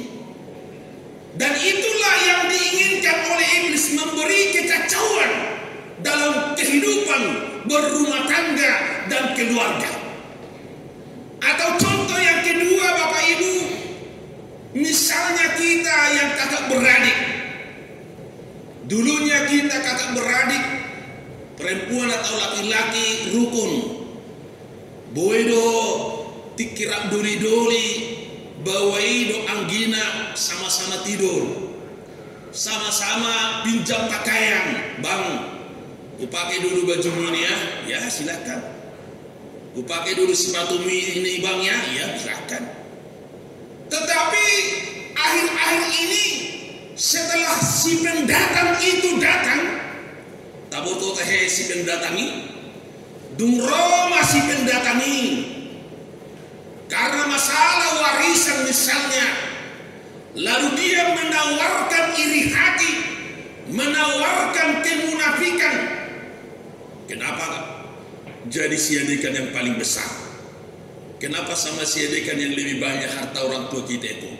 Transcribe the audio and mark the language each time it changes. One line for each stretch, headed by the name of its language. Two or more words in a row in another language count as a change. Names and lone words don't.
Indonesian: Dan itulah yang diinginkan oleh iblis, memberi kekacauan dalam kehidupan berumah tangga dan keluarga. Atau contoh yang kedua, Bapak Ibu, misalnya kita yang kakak beradik. Dulunya kita kakak beradik, perempuan atau laki-laki rukun.
Batak Toba: Boedo tikirap doli-doli, bawaido anggina,
Indonesian: sama-sama tidur, sama-sama pinjam pakaian. Bang, ku pakai dulu baju ini ya, ya silakan. Ku pakai dulu sepatu ini bang ya, ya silakan. Tetapi akhir-akhir ini, setelah si pendatang itu datang,
Batak Toba: taboto teh si pendatangi, dung Roma si pendatangi,
Indonesian: karena masalah warisan misalnya, lalu dia menawarkan iri hati, menawarkan kemunafikan. Kenapa jadi si adekan yang paling besar? Kenapa sama si adekan yang lebih banyak harta orang tua kita itu?